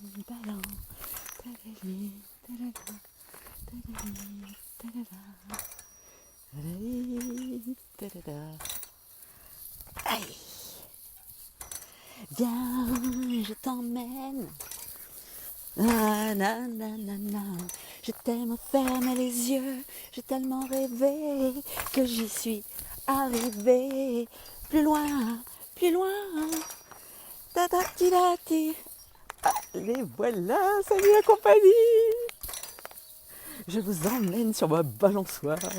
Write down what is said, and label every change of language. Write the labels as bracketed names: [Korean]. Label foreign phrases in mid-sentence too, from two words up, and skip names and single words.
[French] ballon. Tadali, tadada, tadali, tadada, tadali, tadada. Aïe. Viens, je t'emmène. Ah, na, na, na, na. Je t'aime fermer les yeux. J'ai tellement rêvé que j'y suis arrivée. Plus loin, plus loin. Ta ta ti ta ti. Allez, voilà, salut la compagnie. Je vous emmène sur ma balançoire.